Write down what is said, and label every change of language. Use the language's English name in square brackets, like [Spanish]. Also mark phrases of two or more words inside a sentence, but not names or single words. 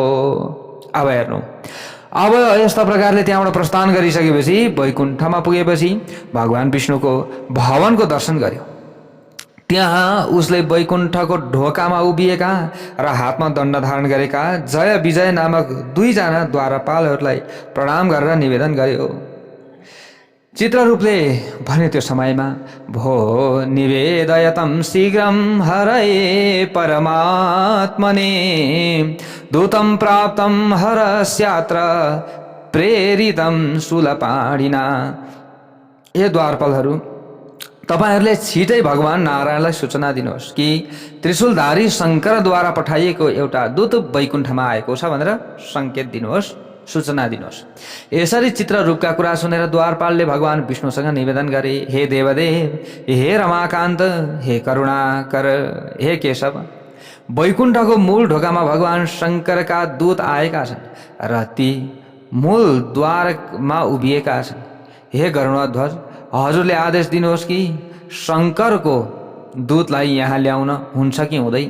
[Nepali] अब हेर्नु, अब यस्ता प्रकारले त्यहाँबाट प्रस्थान गरिसकेपछि वैकुण्ठमा पुगेपछि भगवान विष्णुको भवनको दर्शन गर्यो। त्यहाँ उसले वैकुण्ठको ढोकामा उभिएका र हातमा दण्ड धारण गरेका जय विजय नामक दुईजना द्वारपालहरूलाई प्रणाम गरेर निवेदन गर्यो। चित्ररूपले भने त्यो समयमा, [Sanskrit] भो निवेदयतं शीघ्रं हरये परमात्मने दूतं प्राप्तं हरस्यात्र प्रेरितं शूलपाणिना। [Nepali] हे द्वारपालहरू, तपाईहरूले छिटै भगवान नारायणलाई सूचना दिनुहोस् कि त्रिशूलधारी शङ्करद्वारा पठाइएको एउटा दूत वैकुण्ठमा आएको छ भनेर सङ्केत दिनुहोस्। सूचना दिनुहोस्। यसरी चित्र रूपका कुरा सुनेर द्वारपालले भगवान विष्णुसँग निवेदन गरे, हे देवदेव, हे रमाकान्त, हे करुणाकर, हे केशव, वैकुण्ठको मूल ढोकामा भगवान शङ्करका दूत आएका छन् र ती मूल द्वारमा उभिएका छन्। हे गरुडध्वज, हजुरले आदेश दिनुहोस् कि शङ्करको दूतलाई यहाँ ल्याउन हुन्छ कि हुँदैन।